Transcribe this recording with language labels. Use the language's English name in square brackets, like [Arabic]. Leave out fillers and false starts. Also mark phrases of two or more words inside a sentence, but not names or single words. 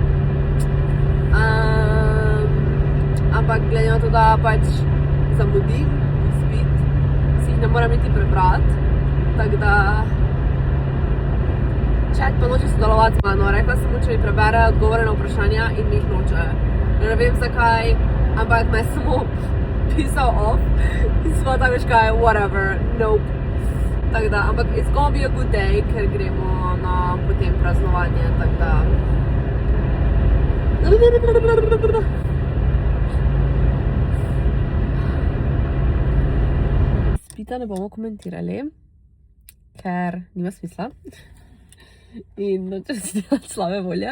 [Slovenian] Ampak glede na to, da pač zamudim izpit, si jih ne moram niti prebrati, tako da chat pa noče sodelovati z mano. Rekla sem mu, če mi prebere odgovore na vprašanja in mi jih noče. Ne vem zakaj, ampak me samo pisal off in smo tako veš kaj, [English] whatever, nope. [Slovenian] Tako da, ampak [English] it's gonna be a good day, [Slovenian] ker gremo na potem praznovanje, tako da... Spita ne bomo komentirali, ker nima smisla in nočem si delati slabe volje.